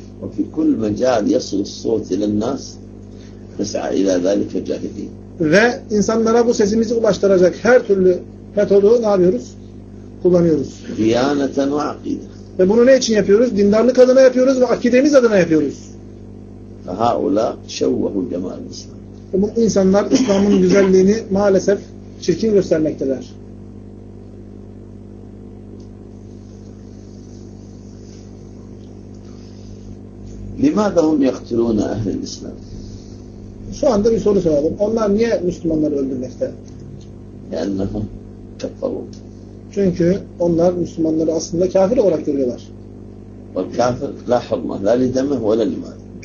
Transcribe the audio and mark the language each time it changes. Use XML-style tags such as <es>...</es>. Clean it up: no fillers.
<ar>وفي كل مجال يصل الصوت إلى الناس نسعى إلى ذلك جاهدين.</ar> <tr>Ve insanlara bu sesimizi ulaştıracak her türlü metodu ne yapıyoruz? Kullanıyoruz.</tr> <ar>ديانة وعقيدة.</ar> <tr>Ve bunu ne için yapıyoruz? Dindarlık adına yapıyoruz ve akidemiz adına yapıyoruz.</tr> <ar>فهؤلاء شوهوا جمال الإسلام.</ar> <tr>Bu insanlar İslam'ın güzelliğini maalesef çirkin göstermekteler.</tr> <ar>لماذا هم يقتلون أهل الإسلام؟</ar> <tr>Şu anda bir soru soralım. Onlar niye Müslümanları öldürmekte?</tr> <ar>لأنهم كفروا.</ar> <tr>Çünkü onlar Müslümanları aslında kafir olarak görüyorlar.</tr> <ar>والكافر لا حرمة لا لدمه ولا لماله.</ar>